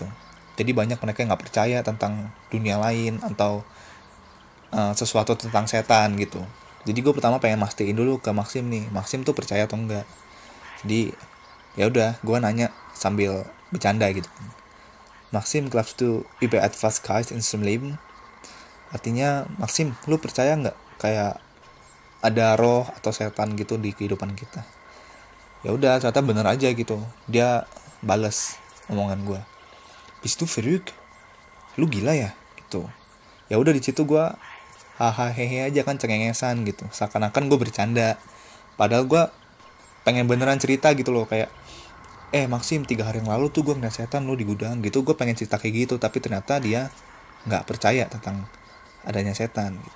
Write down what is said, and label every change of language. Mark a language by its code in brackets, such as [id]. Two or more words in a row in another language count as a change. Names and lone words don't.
[id] Jadi banyak mereka yang gak percaya tentang dunia lain atau sesuatu tentang setan gitu. Jadi gue pertama pengen mastiin dulu ke Maxim nih, Maxim tuh percaya atau enggak. Jadi ya udah, gue nanya sambil bercanda gitu. [de] Maxim, glaubst du über etwas Geist in seinem Leben? [id] Artinya, Maxim, lu percaya nggak kayak ada roh atau setan gitu di kehidupan kita? Ya udah, ternyata bener aja gitu. Dia bales omongan gue, [de] bist du verrückt? [id] Lu gila ya? Gitu. Ya udah, di situ gue hahaha aja kan, cengengesan gitu, seakan-akan gue bercanda, padahal gue pengen beneran cerita gitu loh, kayak Maxim, 3 hari yang lalu tuh gue ngeliat setan lu di gudang gitu. Gue pengen cerita kayak gitu, tapi ternyata dia nggak percaya tentang adanya setan gitu.